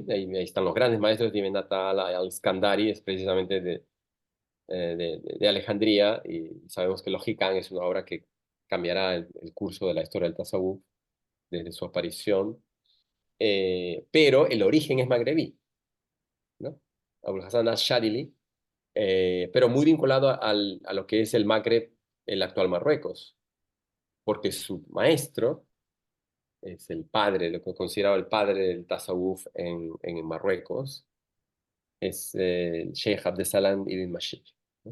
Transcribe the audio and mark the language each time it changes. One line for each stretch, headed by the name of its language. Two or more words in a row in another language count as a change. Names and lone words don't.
Spanish: Ahí están los grandes maestros de Ibn Attal, al-Skandari, es precisamente de Alejandría, y sabemos que Logicán es una obra que cambiará el curso de la historia del tasawuf desde su aparición, pero el origen es magrebí, ¿no? Abul Hasan al-Shadili, pero muy vinculado a lo que es el Magreb, el actual Marruecos, porque su maestro es el padre, lo que considerado el padre del tasawuf en Marruecos, es el Sheikh Abdesalam ibn Mashish, ¿no?